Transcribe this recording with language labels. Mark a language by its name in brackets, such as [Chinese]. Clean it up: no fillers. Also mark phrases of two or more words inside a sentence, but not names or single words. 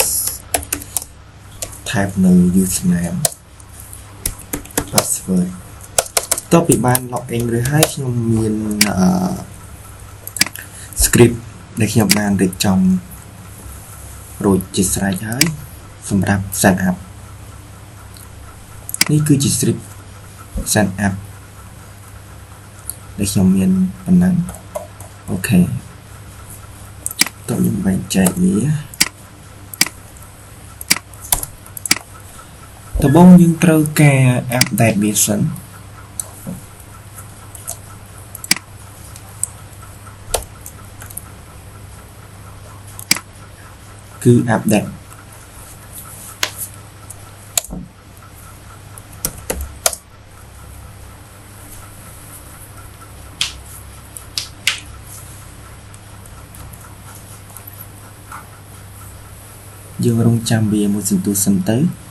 [Khmer] type នៅ [English] username password [Khmer] តទៅពីបាន login ឬហើយខ្ញុំមាន script ដែលខ្ញុំបានរៀបចំរួចជាស្រេចហើយសម្រាប់ [English] set up [Khmer] នេះគឺជា [English] script set up [Khmer] ដែលខ្ញុំមានប៉ុណ្ណឹងអូខេតោះខ្ញុំបែងចែកវាដំបូងយើងត្រូវការ update វាសិន គឺ update យើងរងចាំវាមួយសន្ទុះសិនទៅ